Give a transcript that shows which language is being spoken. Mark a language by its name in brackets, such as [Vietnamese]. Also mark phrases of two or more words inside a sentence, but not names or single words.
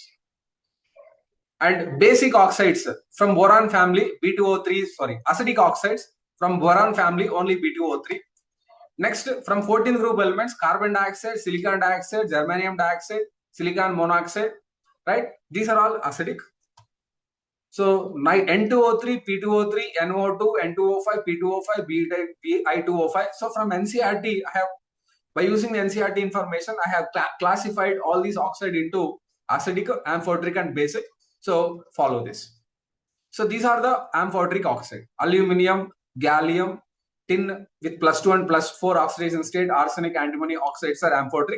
[English] And basic oxides from boron family, acidic oxides from boron family, only B2O3. Next, from 14 group elements, carbon dioxide, silicon dioxide, germanium dioxide, silicon monoxide, right? These are all acidic. So N2O3, P2O3, NO2, N2O5, P2O5, I2O5. So from NCERT, by using the NCERT information, I have classified all these oxides into acidic, amphoteric, and basic. So follow this. So these are the amphoteric oxide: aluminium, gallium, tin with +2 and +4 oxidation state, arsenic, antimony oxides are amphoteric.